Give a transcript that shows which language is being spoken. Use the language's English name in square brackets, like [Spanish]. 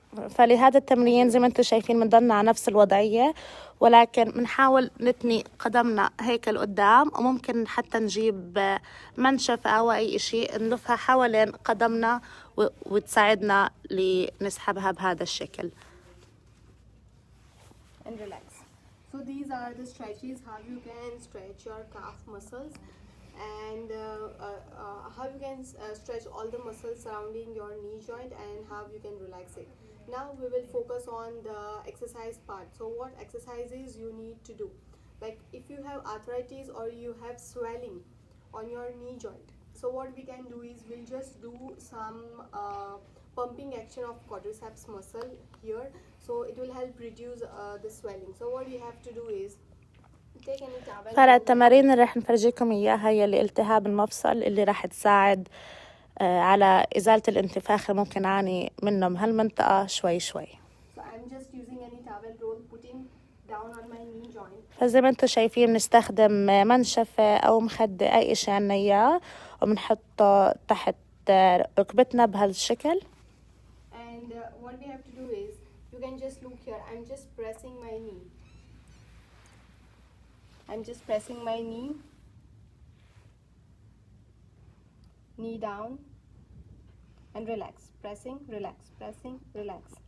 [Arabic] فلهذا التمرين زي ما انتم شايفين بنضلنا على نفس الوضعية، ولكن بنحاول نتني قدمنا هيك لقدام، وممكن حتى نجيب منشفة أو أي شيء نلفها حوالين قدمنا وتساعدنا لنسحبها بهذا الشكل. [English] And relax. So these are the stretches how you can stretch your calf muscles, and how you can stretch all the muscles surrounding your knee joint, and how you can relax it. Now we will focus on the exercise part. So what exercises you need to do, like if you have arthritis or you have swelling on your knee joint, so what we can do is we'll just do some pumping action of quadriceps muscle here, so it will help reduce the swelling. So what you have to do is take any towel. [Arabic] فالتمارين اللي رح نفرجيكم إياها هي لالتهاب المفصل اللي رح تساعد على إزالة الانتفاخ اللي ممكن نعاني منه بهالمنطقة شوي شوي. [English] So I'm just using any towel roll, putting down on my knee joint. [Arabic] فزي ما انتم شايفين بنستخدم منشفة أو مخدة أي إشي عنا إياه، وبنحطه تحت ركبتنا بهالشكل. [English] And what we have to do is, you can just look here. I'm just pressing my knee. I'm just pressing my knee down and relax. Pressing, relax, pressing, relax.